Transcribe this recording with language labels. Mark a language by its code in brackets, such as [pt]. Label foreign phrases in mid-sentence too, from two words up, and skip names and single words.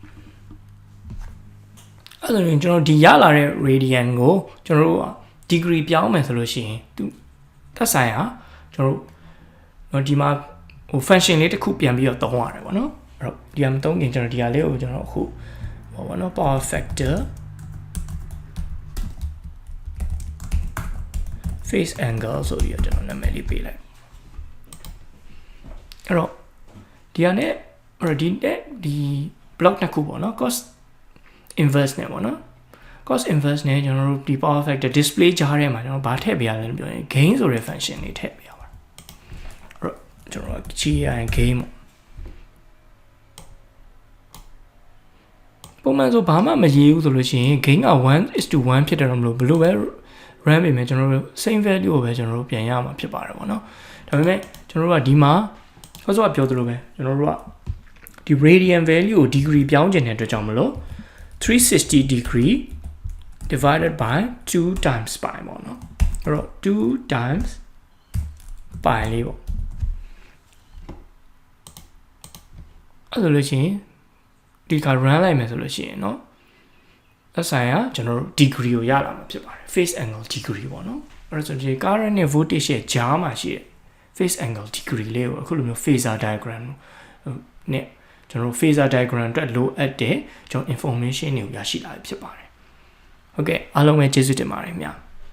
[my] အဲ့ဒါဆိုရင်ကျွန်တော်ဒီရလာတဲ့ radian ကိုကျွန်တော်တို့က degree ပြောင်းမယ်ဆိုလို့ရှိရင်သူသက်ဆိုင်ရာကျွန်တော်တို့ဒီမှာဟို function လေးတစ်ခုပြန်ပြီးတော့သုံးရတယ်ပေါ့နော်အဲ့တော့ဒီကမသုံးခင်ကျွန်တော်ဒီဟာလေးကိုကျွန်တော်အခုဟောပေါ့နော် [en] power factor face angle [my] ဆိုပြီးတော့ကျွန်တော်နာမည်လေးပေးလိုက်အဲ့တော့ဒီဟာနဲ့အဲ့တော့ဒီ block တစ်ခုပေါ့နော် [en] cos inverse [my] နဲ့ပေါ့နော် [en] cos inverse [my] နဲ့ကျွန်တော်တို့ဒီ [en] power factor display [my] ကြားထဲမှာကျွန်တော်ဗာထည့်ပေးရတယ်လို့ပြောရင် gain ဆိုတဲ့ function လေးထည့်ပေးရပါတယ်အဲ့တော့ကျွန်တော်ကြည့်ရရင် gain ပေါ့ပုံမှန်ဆိုဘာမှမရေးဘူးဆိုလို့ရှိရင် gain က 1:1 ဖြစ်တယ်တော့မလို့ဘယ်လိုပဲ run ပေမဲ့ကျွန်တော်တို့ [en] same value [my] ကိုပဲကျွန်တော်တို့ပြန်ရမှာဖြစ်ပါတယ်ပေါ့နော်ဒါပေမဲ့ကျွန်တော်တို့ကဒီမှာစောစောကပြောသလိုပဲကျွန်တော်တို့ကဒီ [en] radian value [my] ကို degree ပြောင်းချင်တဲ့အတွက်ကြောင့်မလို့ [en] 360 degree divided by 2 times pi [my] ပေါ့နော်အဲ့တော့ [en] 2 times pi [my] လေးပေါ့ အဲ့လိုလို့ရှိရင်ဒီက run လိုက်မယ်ဆိုလို့ရှိရင်เนาะသက်ဆိုင်ရာကျွန်တော်တို့ degree ကိုရလာမှာဖြစ်ပါတယ် [en] face angle degree [my] ပေါ့နော်အဲ့ဒါဆိုဒီ current နဲ့ voltage ရဲ့ကြားမှာရှိတဲ့ [en] face angle degree [my] လေးကိုအခုလိုမျိုး [en] phasor diagram [my] နဲ့ကျွန်တော်တို့ [en] phasor diagram [my] အတွက်လိုအပ်တဲ့ကျွန်တော် information တွေကိုရရှိလာဖြစ်ပါတယ်ဟုတ်ကဲ့အားလုံးပဲကျေးဇူးတင်ပါတယ်ခင်ဗျာ